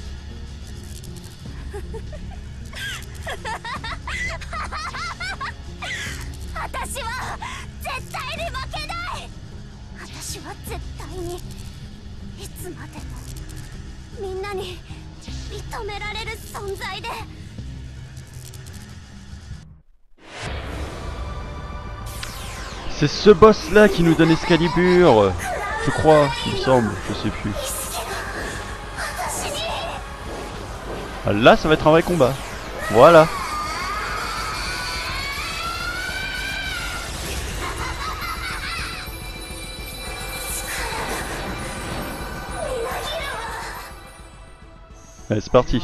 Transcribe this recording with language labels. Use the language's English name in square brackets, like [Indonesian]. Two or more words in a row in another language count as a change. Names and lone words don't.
[Japanese] 私は絶対に負けない。私は絶対にいつまでもみんなに認められる存在で。 [French] C'est ce boss là qui nous donne Excalibur, je crois, il me semble, je sais plus. Ah, là ça va être un vrai combat. Voilà. Allez, c'est parti.